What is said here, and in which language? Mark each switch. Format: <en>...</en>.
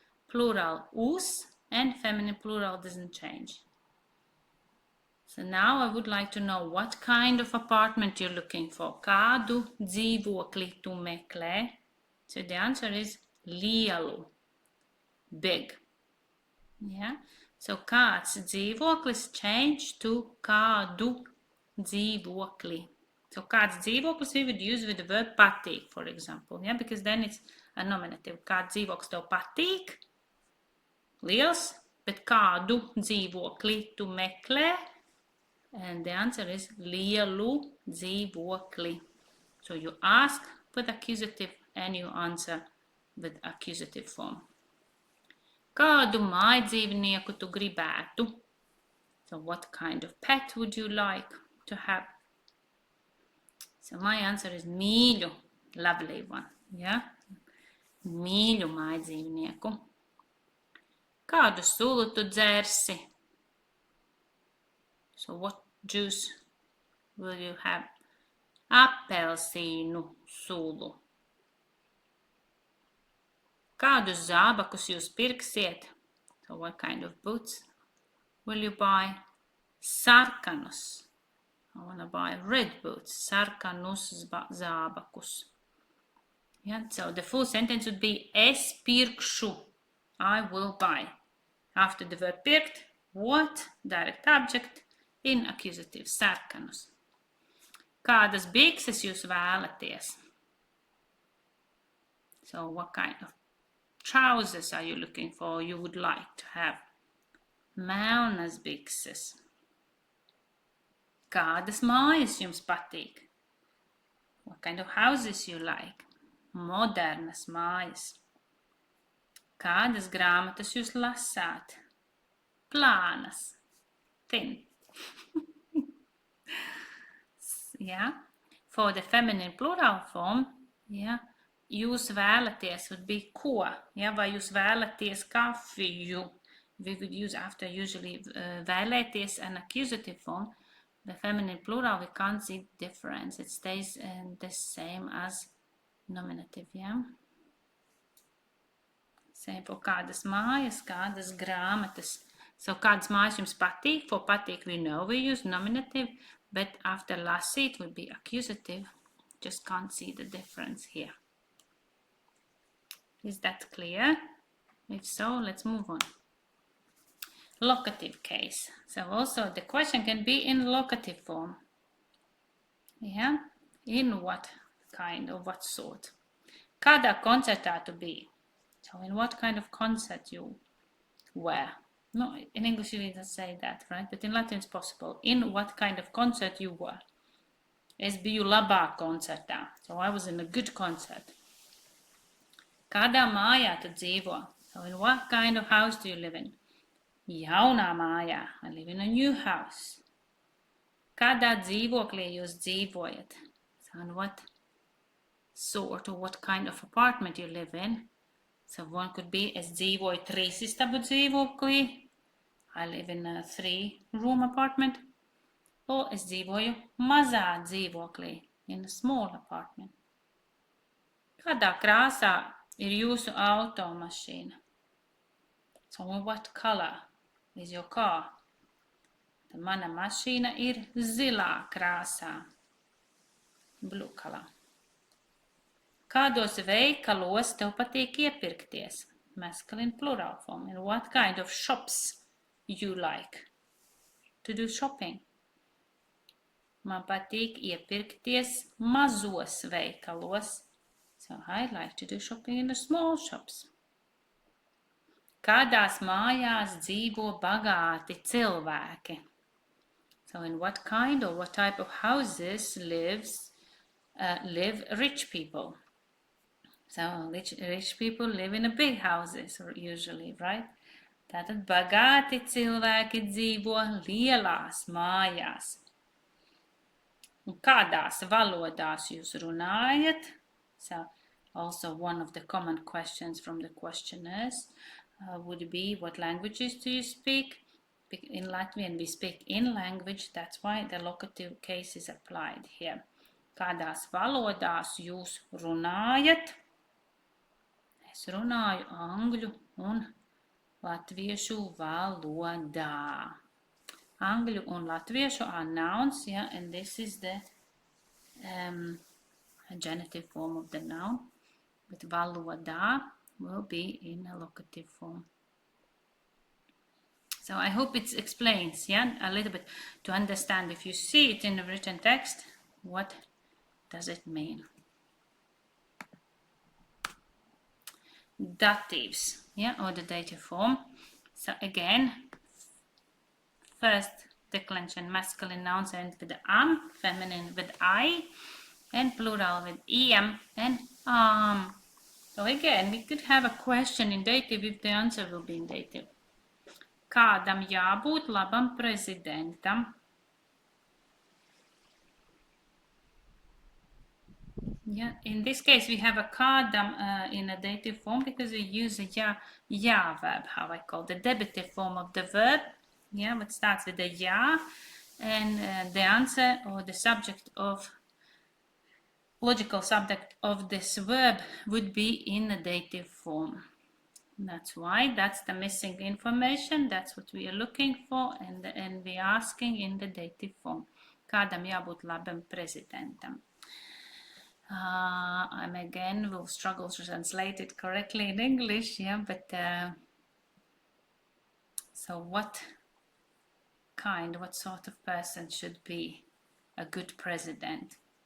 <en>Plural us, and feminine plural doesn't change. So now I would like to know what kind of apartment you're looking for.</en> <lv>Kādu dzīvokli tu meklē?</lv> <en>So the answer is</en> <lv>lielu, big.</lv> <en>Yeah. So kāds dzīvoklis change to kādu dzīvokli. So kāds dzīvoklis we would use with the verb patīk, for example. Yeah, because then it's a nominative.</en> <lv>Kāds dzīvoklis tev patīk? Liels, bet kādu dzīvokli tu meklē?</lv> <en>And the answer is lielu dzīvokli. So you ask with accusative and you answer with accusative form.</en> <lv>Kādu mājdzīvnieku tu gribētu?</lv> <en>So what kind of pet would you like to have? So my answer is mīļu, lovely one. Yeah?</en> <lv>Mīļu mājdzīvnieku. Kādu sulu tu dzersi?</lv> <en>So what juice will you have?</en> <lv>Apelsīnu sulu. Kādus zābakus jūs pirksiet?</lv> <en>So what kind of boots will you buy? Sarkanus. I want to buy red boots.</en> <lv>Sarkanus zābakus.</lv> <en>Yeah, so the full sentence would be</en> <lv>es pirkšu.</lv> <en>I will buy. After the verb pirkt, what? Direct object. In accusative, sarkanus.</en> <lv>Kādas bikses jūs vēlaties?</lv> <en>So what kind of trousers are you looking for? You would like to have?</en> <lv>Melnas bikses. Kādas mājas jums patīk?</lv> <en>What kind of houses you like?</en> <lv>Modernas mājas. Kādas grāmatas jūs lasāt? Plānas. Thin.</lv> <en>Yeah. For the feminine plural form, yeah, jūs vēlaties would be ko.</en> <lv>Yeah, vai jūs vēlaties kafiju?</lv> <en>We would use after usually vēlēties an accusative form. The feminine plural, we can't see difference. It stays the same as nominative, yeah. Same for kādas mājas, kādas grāmatas. So</en> <lv>kādas mājas jums patīk?</lv> <en>For patīk we know we use nominative, but after lasīt would be accusative. Just can't see the difference here. Is that clear? If so, let's move on. Locative case. So also the question can be in locative form. Yeah? In what kind or what sort?</en> <lv>Kādā koncertā tu biji?</lv> <en>So in what kind of concert you were? No, in English you didn't say that, right? But in Latin it's possible. In what kind of concert you were?</en> <lv>Es biju labā koncertā.</lv> <en>So I was in a good concert.</en> <lv>Kādā mājā tu dzīvo?</lv> <en>So in what kind of house do you live in?</en> <lv>Jaunā mājā.</lv> <en>I live in a new house.</en> <lv>Kādā dzīvoklī jūs dzīvojat?</lv> <en>So in what sort or what kind of apartment you live in? So one could be,</en> <lv>es dzīvoju 3 istabu dzīvoklī.</lv> <en>I live in a 3-room apartment. Or</en> <lv>es dzīvoju mazā dzīvoklī,</lv> <en>in a small apartment.</en> <lv>Kādā krāsā ir jūsu automašīna?</lv> <en>So what color is your car?</en> <lv>Tad mana mašīna ir zilā krāsā.</lv> <en>Blue color.</en> <lv>Kādos veikalos tev patīk iepirkties?</lv> <en>Masculine plural form. In what kind of shops you like to do shopping?</en> <lv>Man patīk iepirkties mazos veikalos.</lv> <en>So I like to do shopping in the small shops.</en> <lv>Kādās mājās dzīvo bagāti cilvēki?</lv> <en>So in what kind or what type of houses live rich people? So rich people live in a big houses usually, right?</en> <lv>Tātad bagāti cilvēki dzīvo lielās mājās. Un kādās valodās jūs runājat?</lv> <en>So also one of the common questions from the questionnaires would be, what languages do you speak? In Latvian we speak in language, that's why the locative case is applied here.</en> <lv>Kādās valodās jūs runājat? Es runāju angļu un latviešu valodā.</lv> <en>Angļu un latviešu are nouns, yeah, and this is the genitive form of the noun, but valodā will be in a locative form. So I hope it explains, yeah, a little bit to understand, if you see it in the written text, what does it mean? Datives, yeah, or the dative form. So again, first declension, masculine nouns end with am, feminine with I, and plural with iam and am. So again, we could have a question in dative if the answer will be in dative.</en> <lv>Kādam jābūt labam prezidentam?</lv> <en>Yeah, in this case we have a kādam in a dative form because we use a ya verb, how I call the debitive form of the verb. Yeah, what starts with a ya, and the answer or the subject of logical subject of this verb would be in a dative form. That's why that's the missing information. That's what we are looking for, and we are asking in the dative form.</en> <lv>Kādam jābūt labam prezidentam?</lv> <en>I'm again will struggle to translate it correctly in English, yeah, but so what sort of person should be a good president?</en>